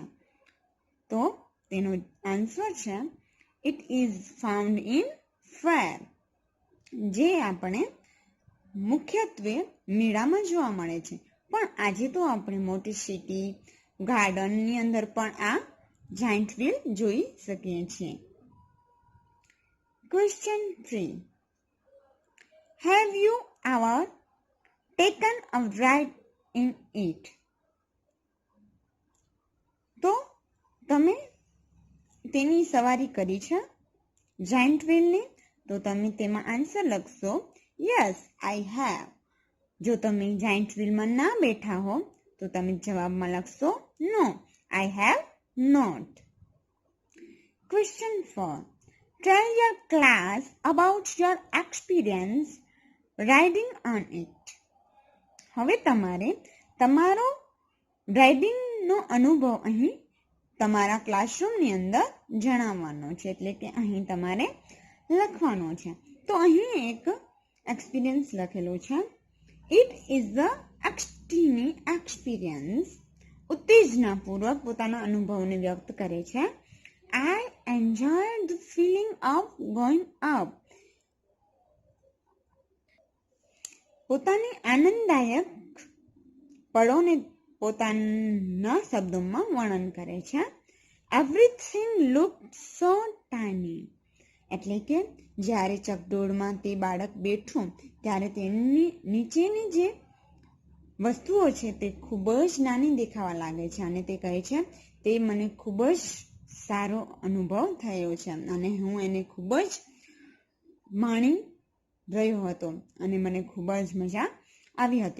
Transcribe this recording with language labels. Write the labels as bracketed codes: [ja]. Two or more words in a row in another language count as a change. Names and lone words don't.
[gu] તો તેનો આન્સર છે [en] it is found in fair, [gu] જે આપણે મુખ્યત્વે મેળામાં જોવા મળે છે. પણ આજે તો આપણે મોટી સિટી, ગાર્ડનની અંદર પણ આ [en] giant wheel [gu] જોઈ શકીએ છીએ. [en] Question 3. Have you ever taken a ride in it? [gu] તો તમે તેની સવારી કરી છે [en] giant wheelની? [gu] તો તમે તેમાં આન્સર લખશો [en] yes I have. [gu] જો તમે [en] giant wheelમાં [gu] ના બેઠા હો તો તમે જવાબમાં લખશો [en] no I have not. Question 4. Tell your class about your experience riding on it. [gu] હવે તમારે તમારો રાઇડિંગનો અનુભવ અહીં તમારા ક્લાસરૂમની અંદર જણાવવાનો છે, એટલે કે અહીં તમારે લખવાનો છે. તો અહીં એક એક્સપિરિયન્સ લખેલો છે. [en] it is the extiny experience. [gu] ઉત્તેજનાપૂર્વક પોતાના અનુભવને વ્યક્ત કરે છે. [en] I enjoyed the feeling of going up. [gu] પોતાની આનંદદાયક પળોને પોતાના શબ્દોમાં વર્ણન કરે છે. [en] Everything looked so tiny. [gu] એટલે કે જ્યારે ચકડોળમાં તે બાળક બેઠું ત્યારે તેની નીચેની જે વસ્તુઓ છે તે ખૂબ જ નાની દેખાવા લાગે છે અને તે કહે છે તે મને ખૂબ જ સારો અનુભવ થયો છે અને હું એને ખૂબ જ માણી રહ્યો હતો અને મને ખૂબ જ મજા આવી હતી.